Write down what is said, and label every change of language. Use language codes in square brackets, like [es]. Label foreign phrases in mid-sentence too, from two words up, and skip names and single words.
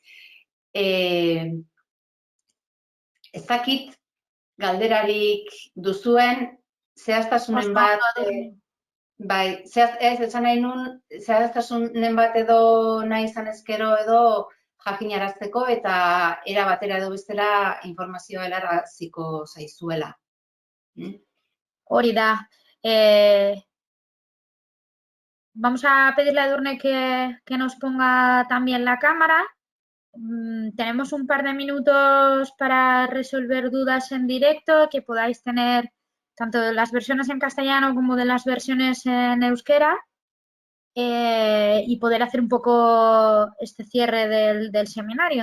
[eu] Ez dakit galderarik duzuen, zehaztasunen bat, esan nahi nun, zehaztasunen bat edo nahi izan ezkero edo jakinarazteko eta era batera edo bestela informazioa helaraziko zaizuela. Hori da. [es] Vamos a pedirle a Edurne que nos ponga también la cámara. Tenemos un par de minutos para resolver dudas en directo que podáis tener tanto de las versiones en castellano como de las versiones en euskera y poder hacer un poco este cierre del seminario.